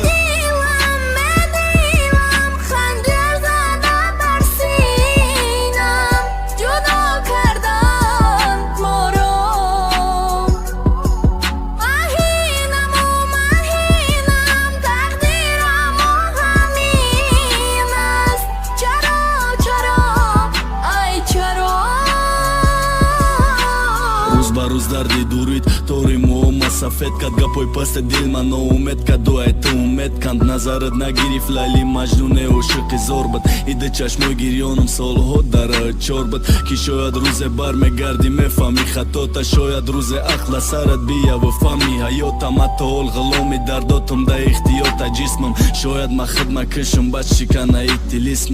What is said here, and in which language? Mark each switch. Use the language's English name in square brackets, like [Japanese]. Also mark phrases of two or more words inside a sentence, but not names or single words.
[Persian] بدیلم خنجر زدم بر سینم جدا کردن ما رو مهینم و مهینم تقدیرم و همین است چرا ای چرا [Tajik] روز ба рӯз дарди дурид тори муомма сафед кад гапои пасти дил ма ноумед кад дуаи ту умед канд назарат нагирифт лайли маҷнуне ошиқи зор буд иди чашмои гирёнам солҳо дар чор буд ки шояд рӯзе бармегарди мефаҳми хатота шояд рӯзе ақла сарат бияву фаҳми ҳаётам ҳатто ҳол ғуломи дардотам да ихтиёта ҷисмам шояд ма хидмат кишам баъд шиканаи тилисму